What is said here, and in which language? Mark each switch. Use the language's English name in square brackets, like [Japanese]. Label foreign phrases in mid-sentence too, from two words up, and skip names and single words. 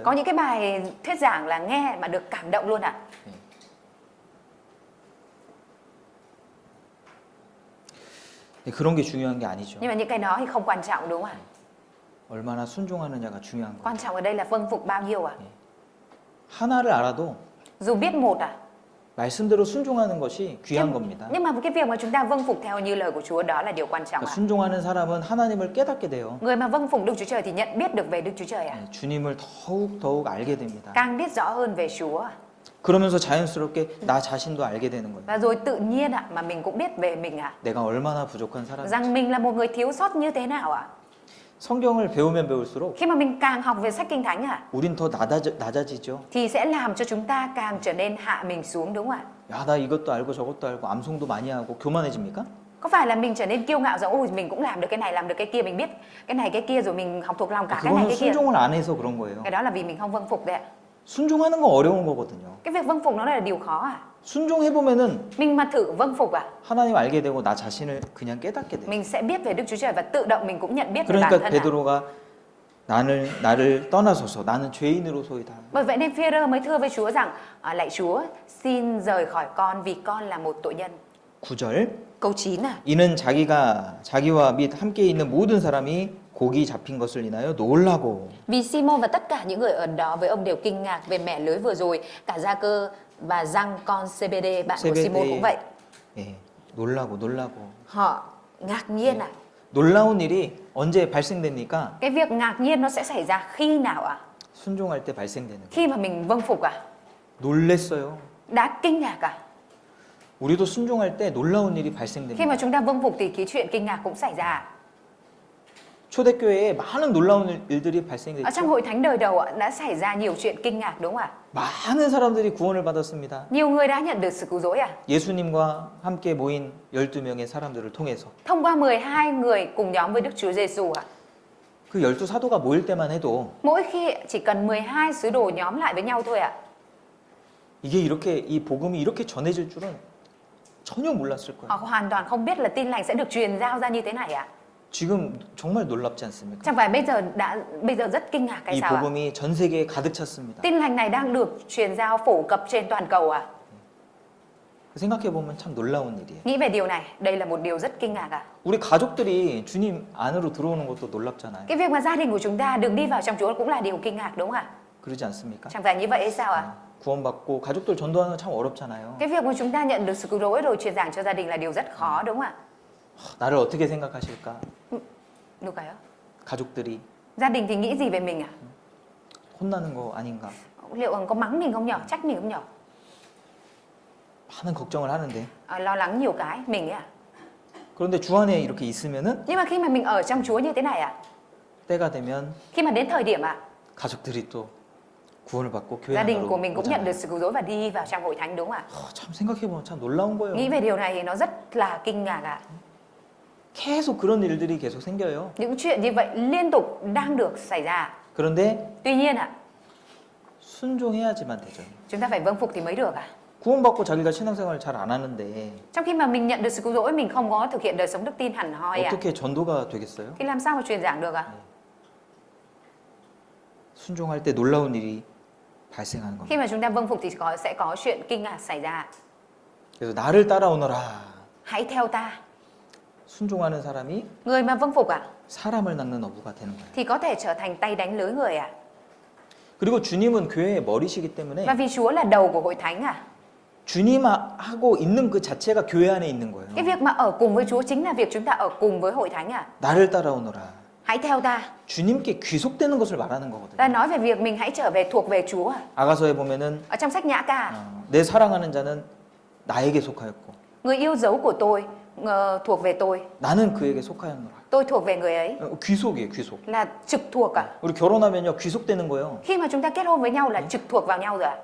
[Vietnamese] Có những cái bài thuyết giảng là nghe mà được cảm động luôn ạ. [Korean] 그런 게 중요한 게 아니죠. [Vietnamese] Nhưng mà những cái đó thì không quan trọng đúng không ạ? [Korean] 얼마나 순종하느냐가 중요한 거예요. [Vietnamese] Quan trọng ở đây là vâng phục bao nhiêu ạ? [Korean] 하나를 알아도 [Vietnamese] Dù biết một ạ. [Korean] 말씀대로 순종하는 것이 귀한 겁니다. [Vietnamese] Nhưng mà cái việc mà chúng ta vâng phục theo như lời của Chúa đó là điều quan trọng [Korean] 그러니까 [Vietnamese] ạ. [Korean] 순종하는 사람은 하나님을 깨닫게 돼요. [Vietnamese] Người mà vâng phục Đức Chúa Trời thì nhận biết được về Đức Chúa Trời ạ. [Korean] 주님을 더욱 알게 됩니다. [Vietnamese] Càng biết rõ hơn về Chúa. [Korean] 그러면서 자연스럽게 나 자신도 알게 되는 거예요. [Vietnamese] Và rồi tự nhiên ạ mà mình cũng biết về mình ạ. [Korean] 내가 얼마나 부족한 사람인지. [Vietnamese] Rằng mình là một người thiếu sót như thế nào ạ. [Korean] 성경을 배우면 배울수록 [Vietnamese] Khi mà mình càng học về sách Kinh Thánh ạ [Korean] 우린 더 낮아지죠. [Vietnamese] thì sẽ làm cho chúng ta càng trở nên hạ mình xuống đúng không ạ? [Korean] 야, 나 이것도 알고 저것도 알고 암송도 많이 하고 교만해집니까? [Vietnamese] Có phải là mình trở nên kiêu ngạo rằng ôi mình cũng làm được cái này làm được cái kia, mình biết cái này cái kia rồi mình học thuộc lòng cả cái này [Korean] 그거는 [Vietnamese] cái kia. [Korean] 순종을 안 해서 그런 거예요. [Vietnamese] Cái đó là vì mình không vâng phục đấy ạ. [Korean] 순종하는 거 어려운 거거든요. [Vietnamese] Cái việc vâng phục nó là điều khó à? [Korean] 순종해 보면은 [Vietnamese] Mình mà thử vâng phục à? [Korean] 하나님 알게 되고 나 자신을 그냥 깨닫게 돼요. [Vietnamese] Mình sẽ biết về Đức Chúa Trời và tự động mình cũng nhận biết về bản [Korean] 그러니까 [Vietnamese] thân à? [Korean] 베드로가 나를 떠나소서. 나는 죄인으로소이다. [Vietnamese] Bởi vậy nên Phi-e-rơ mới thưa với Chúa rằng lạy Chúa, xin rời khỏi con vì con là một tội nhân. [Korean] 9절. [Vietnamese] Câu 9 à. [Korean] 이는 자기와 및 함께 있는 모든 사람이 고기 잡힌 것을 인하여 놀라고. [Vietnamese] Vì Simon và tất cả những người ở đó với ông đều kinh ngạc về mẻ lưới vừa rồi. Cả Gia-cơ và Giăng con CBD, bạn của Simon cũng vậy. [Korean] 예, 놀라고. [Vietnamese] Họ ngạc nhiên à. [Korean] 놀라운 일이 언제 발생됩니까? [Vietnamese] Cái việc ngạc nhiên nó sẽ xảy ra khi nào ạ? [Korean] 순종할 때 발생되는 거예요. [Vietnamese] Khi mà mình vâng phục à? [Korean] 놀랬어요. [Vietnamese] Đã kinh ngạc à? [Korean] 우리도 순종할 때 놀라운 일이 [Vietnamese] Khi [Korean] 발생됩니다. [Vietnamese] mà chúng ta vâng phục thì cái chuyện kinh ngạc cũng xảy ra. [Korean] 초대교회에 많은 놀라운 일들이 [Vietnamese] Ở trong [Korean] 발생됐죠. [Vietnamese] hội thánh đời đầu ạ, đã xảy ra nhiều chuyện kinh ngạc đúng không ạ? [Korean] 많은 사람들이 구원을 받았습니다. [Vietnamese] Nhiều người đã nhận được sự cứu rỗi à? [Korean] 예수님과 함께 모인 12명의 사람들을 통해서. [Vietnamese] Thông qua 12 người cùng nhóm với Đức Chúa Giêsu à? [Korean] 그 12사도가 모일 때만 해도 [Vietnamese] Mỗi khi chỉ cần 12 sứ đồ nhóm lại với nhau thôi ạ. [Korean] 이게 이 복음이 이렇게 전해질 줄은 전혀 몰랐을 거예요. [Vietnamese] Họ hoàn toàn không biết là tin lành sẽ được truyền giao ra như thế này ạ. [Korean] 지금 정말 놀랍지 않습니까? [Vietnamese] Chẳng phải bây giờ rất kinh ngạc cái [Korean] 이 [Vietnamese] sao ạ? [Korean] 복음이 전 세계에 가득 찼습니다. [Vietnamese] Tin lành này đang được truyền giao phổ cập trên toàn cầu à? [Korean] 생각해 보면 참 놀라운 일이에요. [Vietnamese] Nghĩ về điều này, đây là một điều rất kinh ngạc à? [Korean] 우리 가족들이 주님 안으로 들어오는 것도 놀랍잖아요. [Vietnamese] Cái việc mà gia đình của chúng ta được đi vào trong Chúa cũng là điều kinh ngạc đúng không ạ? [Korean] 그러지 않습니까? [Vietnamese] Chẳng phải như vậy hay sao ạ? [Korean] 구원받고 가족들 전도하는 거 참 어렵잖아요. [Vietnamese] Cái việc mà chúng ta nhận được sự cứu rỗi rồi truyền giảng cho gia đình là điều rất khó đúng không ạ? [Korean] 나를 어떻게 생각하실까? Nuka요? 가족들이 [Vietnamese] Gia đình thì nghĩ gì về mình à? [Korean] 혼나는 거 아닌가? [Vietnamese] Liệu có mắng mình không nhở? Trách mình không nhở? [Korean] 많은 걱정을 하는데 [Vietnamese] Lo lắng nhiều cái, mình ấy à? [Korean] 그런데 주 안에 이렇게 있으면은 [Vietnamese] Nhưng mà khi mà mình ở trong Chúa như thế này à? [Korean] 때가 되면 [Vietnamese] Khi mà đến thời điểm à? [Korean] 가족들이 또 구원을 받고 교회 [Vietnamese] Gia đình [Korean] 안으로 [Vietnamese] của mình cũng nhận được [Korean] 오잖아요. [Vietnamese] sự cứu rỗi và đi vào trong hội thánh đúng không ạ? [Korean] 참 생각해보면 참 놀라운 거예요. [Vietnamese] Nghĩ về điều này thì nó rất là kinh ngạc ạ. [Korean] 계속 그런 일들이 계속 생겨요. [Vietnamese] Những chuyện như vậy liên tục đang được xảy ra. [Korean] 그런데 [Vietnamese] Tuy nhiên ạ, [Korean] 순종해야지만 되죠. [Vietnamese] chúng ta phải vâng phục thì mới được ạ. [Korean] 구원받고 자기가 신앙생활을 잘 안 하는데 [Vietnamese] Trong khi mà mình nhận được sự cứu rỗi, mình không có thực hiện đời sống đức tin hẳn hoi ạ. [Korean] 어떻게 전도가 되겠어요? [Vietnamese] Thì làm sao mà truyền giảng được ạ? [Korean] 순종할 때 놀라운 일이 발생하는 [Vietnamese] Khi [Korean] 겁니다. [Vietnamese] mà chúng ta vâng phục thì sẽ có chuyện kinh ngạc xảy ra. [Korean] 그래서 나를 따라오너라. [Vietnamese] Hãy theo ta. [Korean] 순종하는 사람이 [Vietnamese] Người mà vâng phục ạ, [Korean] 사람을 낚는 어부가 되는 거예요. [Vietnamese] thì có thể trở thành tay đánh lưới người ạ. [Korean] 그리고 주님은 교회의 머리시기 때문에 [Vietnamese] Và vì Chúa là đầu của hội thánh ạ. [Korean] 주님하고 있는 그 자체가 교회 안에 있는 거예요. [Vietnamese] Cái việc mà ở cùng với Chúa chính là việc chúng ta ở cùng với hội thánh ạ. [Korean] 나를 따라오너라. [Vietnamese] Hãy theo ta. [Korean] 주님께 귀속되는 것을 말하는 거거든요. [Vietnamese] Ta nói về việc mình hãy trở về thuộc về Chúa ạ. [Korean] 아가서에 보면은 [Vietnamese] Ở trong sách Nhã Ca, [Korean] 내 사랑하는 자는 나에게 속하였고 [Vietnamese] người yêu dấu của tôi thuộc về tôi, [Korean] 나는 그에게 속하였노라. [Vietnamese] tôi thuộc về người ấy, [Korean] 귀속이에요, 귀속. [Vietnamese] là trực thuộc ạ. [Korean] 우리 결혼하면요, 귀속되는 거예요. [Vietnamese] Khi mà chúng ta kết hôn với nhau là trực thuộc vào nhau rồi ạ.